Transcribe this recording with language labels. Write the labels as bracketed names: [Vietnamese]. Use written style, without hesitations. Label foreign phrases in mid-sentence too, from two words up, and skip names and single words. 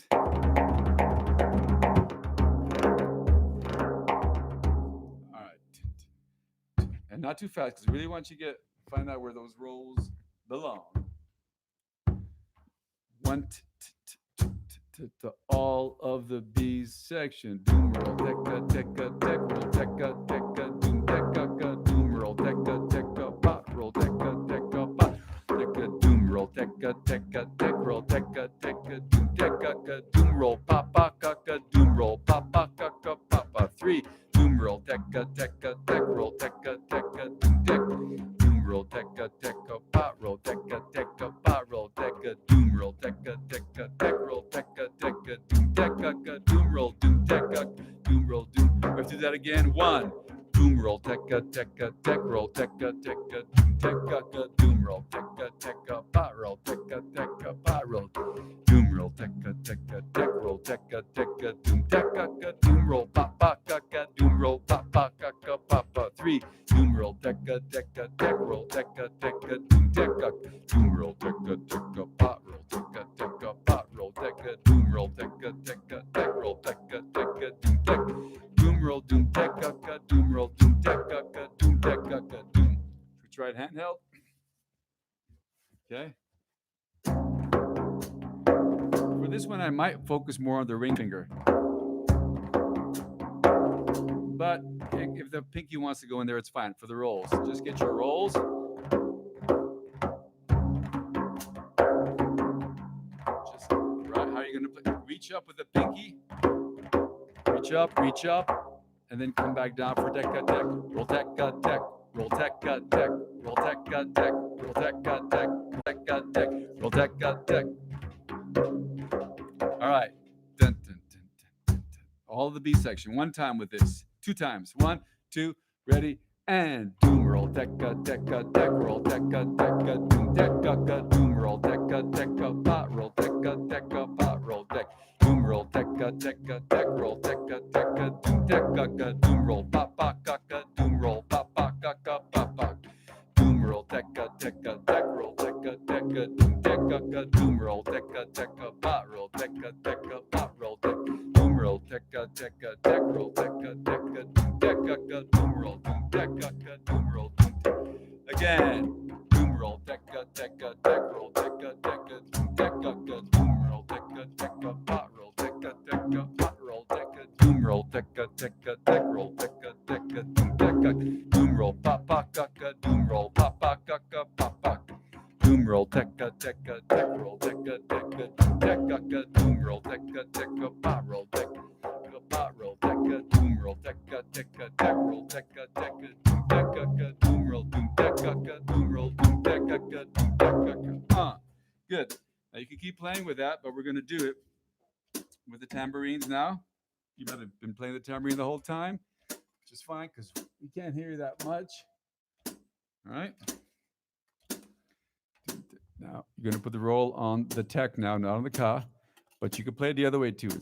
[English] All right. And not too fast, because I really want you to find out where those rolls belong. One to all of the B's section. Doom roll, tekka, tekka, tek, roll, tekka, tekka, doom, tekka, doom roll, tekka, tekka, pot, roll, tekka, tekka, pot, tekka, doom roll, tekka, tekka, tek, roll, tekka, tekka, doom, tekka, doom roll, papa, kaka, doom roll, papa, kaka, papa. 3, doom roll, tekka, tekka, tek, roll, tekka, tekka, doom, tekka, doom roll, tekka, tekka, pot, roll, tekka, tekka, pot, roll, tekka, doom roll, tekka, tekka, tek, roll, tekka, tekka, doom, tekka, doom roll, doom, tekka, doom roll, doom. Let's do that again. 1, doom roll, tekka, tekka, tek, roll, tekka, tekka, doom, tekka, doom roll, tekka, tekka, pot, roll, tekka, tekka, pot, roll, doom roll, tekka, tekka, tek, roll, tekka, tekka, doom, tekka, doom roll, papa, kaka, doom roll, papa, kaka, papa. 3, doom roll, tekka, tekka, tek, roll, tekka, tekka, doom, tekka, doom roll, tekka, tekka, pot, roll, tekka, tekka, pot, roll, tekka, doom roll, tekka, tekka, tek, roll, tekka, tekka, doom, tekka, doom roll, doom, tekka, doom roll, doom, tekka, doom, tekka, doom. Should we try it handheld? Okay. For this one, I might focus more on the ring finger. But if the pinky wants to go in there, it's fine for the rolls. Just get your rolls. Just right, how are you going to play? Reach up with the pinky. Reach up, and then come back down for tekka tek. Roll tekka tek. Roll tekka tek. Roll tekka tek. Roll tekka tek. Tekka tek. Roll tekka tek. All right. Dun, dun, dun, dun, dun. All the B section. 1 time with this. 2 times. 1, 2, ready, and doom roll tekka tekka tek, roll tekka tekka doom tekka doom roll tekka tekka pot, roll tekka tekka pot, roll tek doom roll tekka tekka tek, roll tekka tekka doom tekka doom roll papa kaka doom roll papa kaka papa doom roll tekka tekka tek, roll tekka tekka doom tekka doom roll tekka tekka pot, roll tekka tekka pot, roll tekka doom roll tekka tekka tek, roll tekka tekka doom tekka doom roll doom tekka doom roll doom. Again, doom roll tekka tekka tek, roll tekka tekka doom tekka doom roll tekka tekka pot, roll tekka tekka pot, roll tekka doom roll tekka tekka tek, roll tekka tekka doom tekka doom roll papa kaka doom roll papa kaka papa doom roll tekka tekka tek, roll tekka tekka doom tekka doom roll tekka tekka pot, roll tekka pot, roll tekka doom roll tekka tekka tek, roll tekka tekka doom tekka doom roll doom tekka doom roll doom tekka doom tekka. Good. Now you can keep playing with that, but we're going to do it with the tambourines now. You might have been playing the tambourine the whole time, which is fine because we can't hear you that much. All right. Now you're going to put the roll on the tek now, not on the ka, but you can play it the other way too.